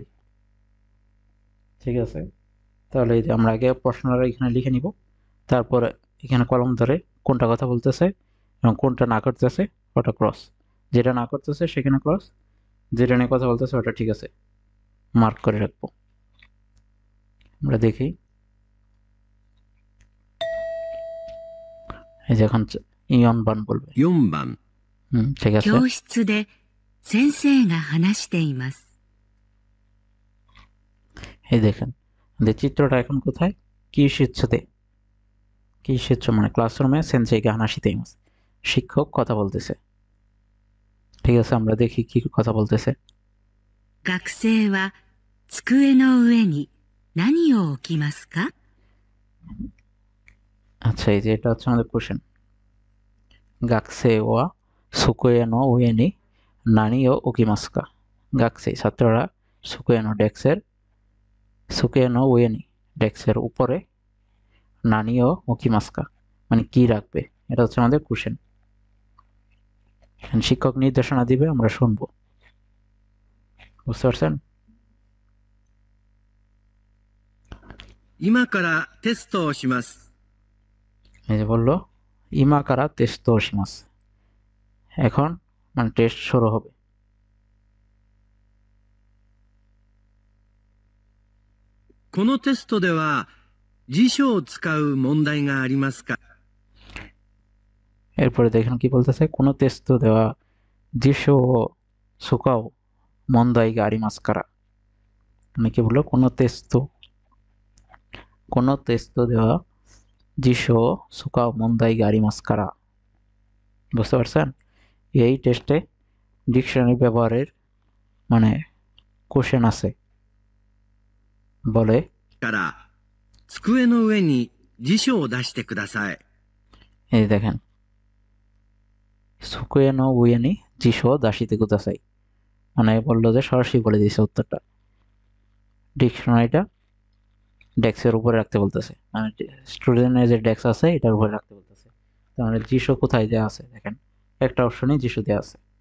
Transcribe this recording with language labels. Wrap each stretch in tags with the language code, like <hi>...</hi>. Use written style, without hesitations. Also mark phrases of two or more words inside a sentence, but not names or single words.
<bn>ঠিক আছে, তাহলে এই যে আমরা আগে প্রশ্নটা এখানে লিখে নিব, তারপর এখানে কলম ধরে কোনটা কথা বলতেছে এবং কোনটা না করতেছে ওটা ক্রস, যেটা না করতেছে সেখানে ক্রস, যেটা নিয়ে কথা বলতেছে ওটা ঠিক আছে মার্ক করে রাখবো। আমরা দেখি, এই যে এখন ইয়ন বান বলবে।</bn> <ja>4番、</ja> <bn>ঠিক আছে,</bn> <ja>教室で先生が話しています。</ja> <bn>এই দেখেন যে চিত্রটা এখন কোথায়, কি শিখছতে, কি শিখছো মানে ক্লাসরুমে</bn> <ja>先生が話しています,</ja> <bn>শিক্ষক কথা বলতেছে। ঠিক আছে, আমরা দেখি কি কথা বলতেছে।</bn> <ja>学生は机の上に何を置きますか?</ja> <bn>আচ্ছা, এই যে এটা হচ্ছে আমাদের কোশ্চেন।</bn> <ja>学生は机の上に何を置きますか.</ja> <bn>গাকসে ছাত্ররা, সুকুয়েনো ডেস্কের,</bn> <ja>机の上に</ja> <bn>ডেস্কের উপরে,</bn> <ja>何を置きますか</ja> <bn>মানে কি রাখবে, এটা হচ্ছে আমাদের কোশ্চেন। শিক্ষক নির্দেশনা দিবে, আমরা শুনবো। বুঝতে পারছেন?</bn> <ja>今からテストをします。</ja> <bn>এই যে বললো</bn> <ja>今からテストします,</ja> <bn>এখন মানে টেস্ট শুরু হবে।</bn> <ja>このテストでは辞書を使う問題がありますか?</ja> <bn>এরপরে দেখেন কি বলতেছে,</bn> <ja>このテストでは辞書使う問題がありますから,</ja> <bn>মানে কি বললো,</bn> <ja>このテストこのテストでは辞書を使う問題がありますから。</ja> <bn>বুঝতে পারছেন? এই টেস্টে ডিকশনারি ব্যবহারের মানে কোশ্চেন আছে বলে</bn> <ja>から机の上に辞書を出してください。</ja> <bn>এই দেখেন</bn> <ja>机の上に辞書出してください</ja> <bn>মানে বললো যে সরাসরি বলে দিয়েছে উত্তরটা ডিকশনারিটা ডেস্কের উপরে রাখতে বলতেছে মানে স্টুডেন্টের যে ডেস্ক আছে এটার উপরে রাখতে বলতেছে তার মানে জিশো কোথায় দেওয়া আছে দেখেন একটা অপশনে জিশো দেওয়া আছে</bn>